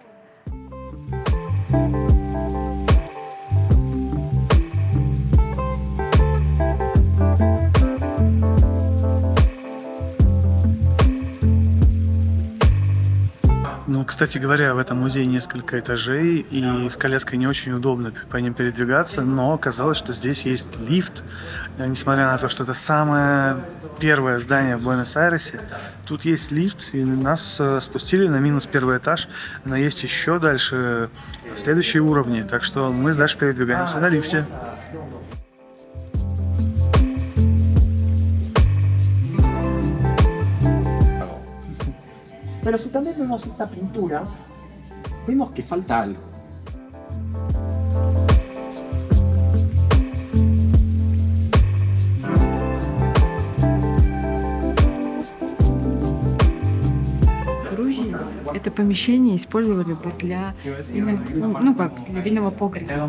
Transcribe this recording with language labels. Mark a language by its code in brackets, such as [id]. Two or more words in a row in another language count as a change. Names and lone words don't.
[ru] Ну, кстати говоря, в этом музее несколько этажей, и с коляской не очень удобно по ним передвигаться, но оказалось, что здесь есть лифт. Несмотря на то, что это самое первое здание в Буэнос-Айресе, тут есть лифт, и нас спустили на -1 этаж, но есть еще дальше следующие уровни, так что мы дальше передвигаемся на лифте. [es] Pero si también vemos esta pintura, vemos que falta algo. [ru] В Грузии это помещение использовали бы для винного погреба.